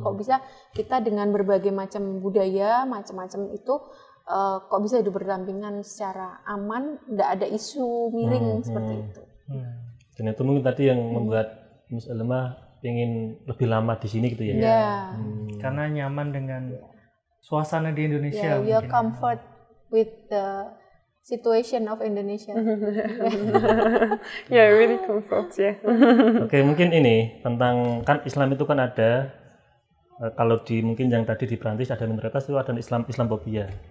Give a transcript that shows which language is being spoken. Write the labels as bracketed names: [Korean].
[Indonesian] Kok bisa kita dengan berbagai macam budaya, macam-macam itu, kok bisa hidup berdampingan secara aman, nggak ada isu miring seperti itu. Dan itu mungkin tadi yang membuat Miss Elma ingin lebih lama di sini gitu ya. Karena nyaman dengan suasana di Indonesia. [English] You're comfort with the situation of Indonesia. Really comfort, [Indonesian] Oke, mungkin ini tentang, kan Islam itu kan ada, kalau di mungkin yang tadi di Perancis ada minoritas itu ada Islamophobia.